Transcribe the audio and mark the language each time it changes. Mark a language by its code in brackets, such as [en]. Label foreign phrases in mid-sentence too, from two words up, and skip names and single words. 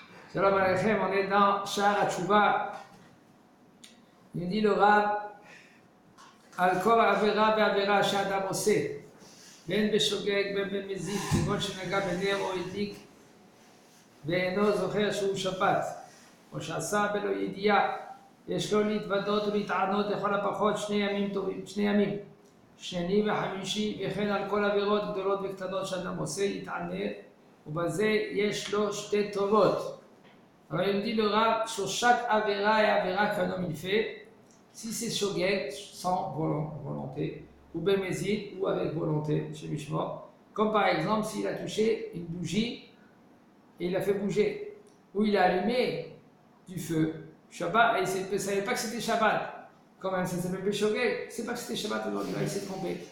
[he] שלום עליכם, [fr] on est dans Sha'ar HaTshuva. Il dit le Rav, [he] על כל עבירה ועבירה שאדם עושה, בין בשוגג בין במזיד, כגון שנגע בנר או הדליק ואינו זוכר שהוא שבת, או שעשה בלא ידיעה, יש לו להתוודות ולהתענות לכל הפחות 2 ימים טובים, 2 ימים, שני וחמישי, וכן על כל עבירות גדולות וקטנות שאדם עושה יתענה, ובזה יש לו 2 טובות. [fr] Alors il dit le Rav, sur chaque avéra et avéra qu'un homme il fait, si c'est shogeg, sans volonté, ou bémézid, ou avec volonté, chez Mishmor, comme par exemple s'il a touché une bougie et il a fait bouger, ou il a allumé du feu, Shabbat, et il ne savait pas que c'était Shabbat, quand même, ça s'appelle shogeg, il ne sait pas que c'était Shabbat aujourd'hui, il s'est trompé.